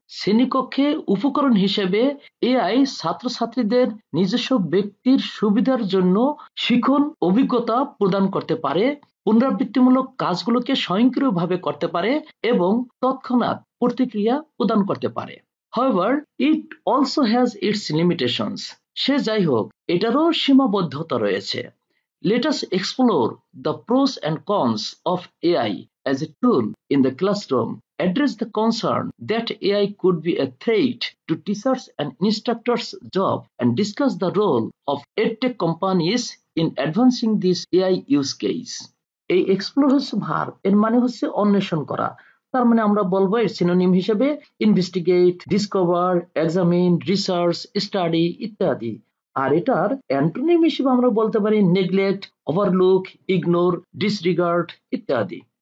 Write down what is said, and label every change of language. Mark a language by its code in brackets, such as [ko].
[bn] শ্রেণীকক্ষে উপকরণ হিসেবে এআই ছাত্রছাত্রীদের নিজস্ব ব্যক্তির সুবিধার জন্য শিখন অভিজ্ঞতা প্রদান করতে পারে, পুনরাবৃত্তিমূলক কাজগুলোকে স্বয়ংক্রিয়ভাবে করতে পারে এবং তৎক্ষণাৎ প্রতিক্রিয়া প্রদান করতে পারে। [en] However, it also has its limitations. [bn] সে যাই হোক, এটারও সীমাবদ্ধতা রয়েছে। [en] Let us explore the pros and cons of AI as a tool in the classroom, address the concern that AI could be a threat to teachers and instructors' job, and discuss the role of edtech companies in advancing this AI use case. [bn] এই explore হচ্ছে verb, এর মানে হচ্ছে অন্বেষণ করা। তার মানে আমরা বলবো এর সিনোনিম হিসেবে investigate, discover, examine, research, study ইত্যাদি। আর এটার অ্যান্টোনিম হিসেবে আমরা বলতে পারি নেগলেক্ট, ওভারলুক, ইগনোর, ডিসরিগার্ড ইত্যাদি।